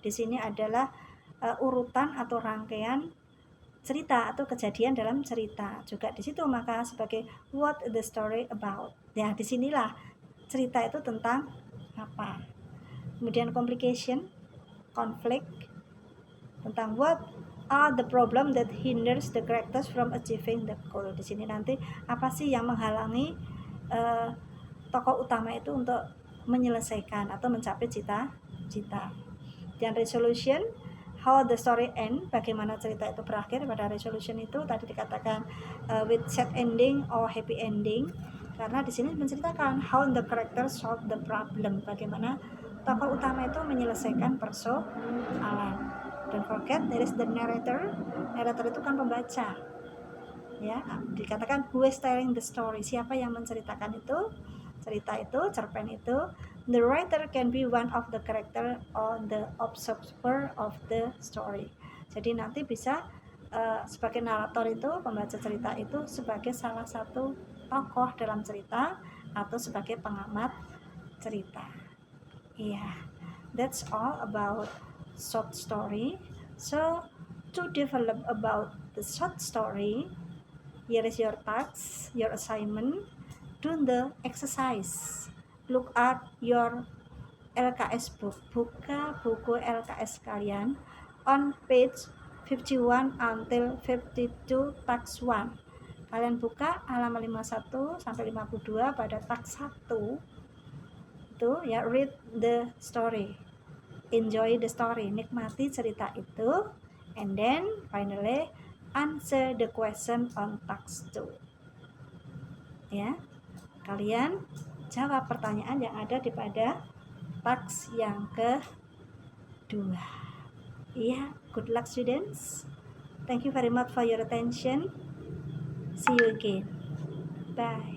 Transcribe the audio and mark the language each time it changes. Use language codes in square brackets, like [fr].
[id] Di sini adalah urutan atau rangkaian cerita atau kejadian dalam cerita. Juga di situ maka sebagai [en] what the story about. [id] Ya, disinilah cerita itu tentang apa. Kemudian complication, conflict, tentang [en] what are the problem that hinders the characters from achieving the goal. [id] Di sini nanti apa sih yang menghalangi tokoh utama itu untuk menyelesaikan atau mencapai cita-cita. Dan resolution, [en] how the story end, [id] bagaimana cerita itu berakhir. Pada resolution itu tadi dikatakan [en] with sad ending or happy ending, [id] karena di sini menceritakan [en] how the character solve the problem, [id] bagaimana tokoh utama itu menyelesaikan persoalan. [en] Don't forget there is the narrator. [id] Narrator itu kan pembaca. Ya, dikatakan [en] who is telling the story, [id] siapa yang menceritakan itu cerita itu, cerpen itu. [en] The writer can be one of the character or the observer of the story. [id] Jadi nanti bisa sebagai narator itu, pembaca cerita itu sebagai salah satu tokoh dalam cerita atau sebagai pengamat cerita. [en] That's all about short story. So to develop about the short story, here is your task, your assignment. Do the exercise. Look at your LKS book. [id] Buka buku LKS kalian [en] on page 51 until 52 task 1. [id] Kalian buka halaman 51 sampai 52 pada task 1. Itu ya, [en] read the story. Enjoy the story, [id] nikmati cerita itu, [en] and then finally answer the question on task 2. [id] Ya, kalian jawab pertanyaan yang ada di pada task yang kedua. [en] Good luck students. Thank you very much for your attention. See you again. Bye.